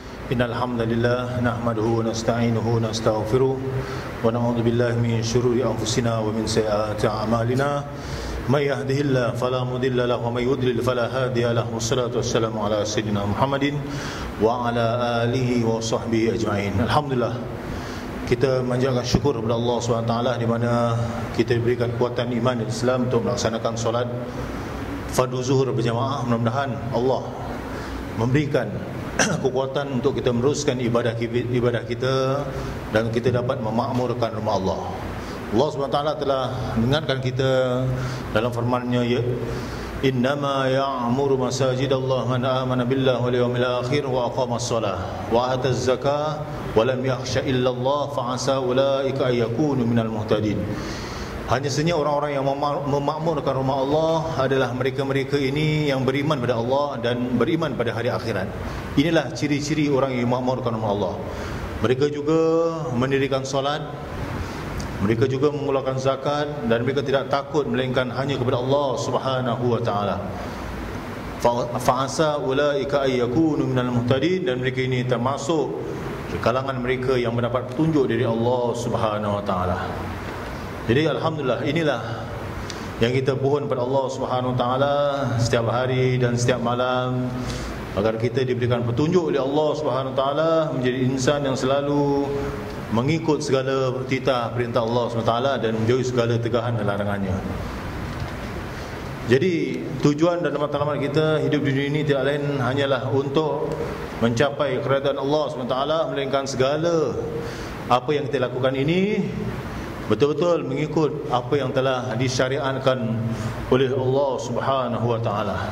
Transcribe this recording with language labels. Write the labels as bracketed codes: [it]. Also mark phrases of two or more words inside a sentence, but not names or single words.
[ar] إن الحمد لله نحمده ونستعينه ونستغفره ونعوذ بالله من شرور أنفسنا ومن سيئات أعمالنا. من يهده الله فلا مضل له ومن يضلل فلا هادي له. والصلاة والسلام على سيدنا محمد وعلى آله وصحبه أجمعين. Alhamdulillah, [ms] kita manjatkan syukur kepada Allah SWT di mana kita diberikan kekuatan iman dan Islam untuk melaksanakan solat fardu zuhur berjamaah. Mudah-mudahan Allah memberikan kekuatan untuk kita meneruskan ibadah kita dan kita dapat memakmurkan rumah Allah. Allah SWT telah mengingatkan kita dalam firman-Nya, [ar] يا إنما يعمر مساجد الله من آمن بالله واليوم الآخر وأقام الصلاة وآتى الزكاة ولم يخش إلا الله فعسى أولئك أن يكونوا من المهتدين. [ms] Hanya saja orang-orang yang memakmurkan rumah Allah adalah mereka-mereka ini yang beriman pada Allah dan beriman pada hari akhirat. Inilah ciri-ciri orang yang memakmurkan rumah Allah. Mereka juga mendirikan solat, mereka juga mengeluarkan zakat, dan mereka tidak takut melainkan hanya kepada Allah [ar] سبحانه وتعالى. فعسى أولئك أن يكونوا من المهتدين, [ms] dan mereka ini termasuk di kalangan mereka yang mendapat petunjuk dari Allah [ar] سبحانه وتعالى. [ms] Jadi alhamdulillah, inilah yang kita pohon pada Allah [ar] سبحانه وتعالى [ms] setiap hari dan setiap malam, agar kita diberikan petunjuk oleh Allah [ar] سبحانه وتعالى [ms] menjadi insan yang selalu mengikut segala titah perintah Allah [ar] سبحانه وتعالى [ms] dan menjauhi segala tegahan dan larangannya. Jadi tujuan dan matlamat kita hidup di dunia ini tidak lain hanyalah untuk mencapai keridaan Allah [ar] سبحانه وتعالى, [ms] melainkan segala apa yang kita lakukan ini betul-betul mengikut apa yang telah disyariatkan oleh Allah Subhanahu wa taala.